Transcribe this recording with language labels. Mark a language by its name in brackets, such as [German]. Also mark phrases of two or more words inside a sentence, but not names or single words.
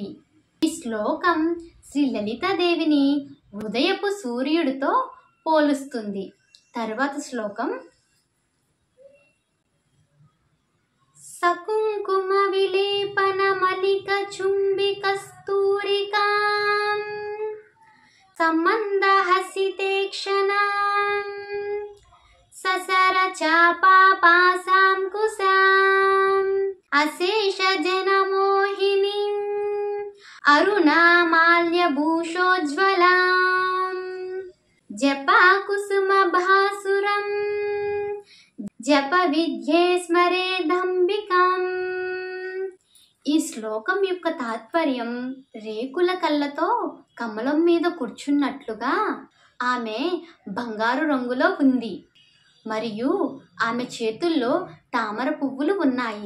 [Telugu] ఈ శ్లోకం శ్రీ లలితాదేవిని ఉదయపు సూర్యుడితో పోలుస్తుంది. [Sanskrit] తర్వాత శ్లోకం. సకుంకుమ విలేపన మలిక చుంబి కస్తూరికాం सम्बन्धहसिते क्षणाम् ससर चापापासां कुसाम् अशेष जनमोहिनीम् अरुणामाल्यभूषोज्ज्वलाम् जपा कुसुमभासुरम् జప విద్యే స్మరేదంబికం. [Telugu] ఈ శ్లోకం యొక్క తాత్పర్యం రేకుల కళ్ళతో కమలం మీద కూర్చున్నట్లుగా ఆమె బంగారు రంగులో ఉంది మరియు ఆమె చేతుల్లో తామర పువ్వులు ఉన్నాయి.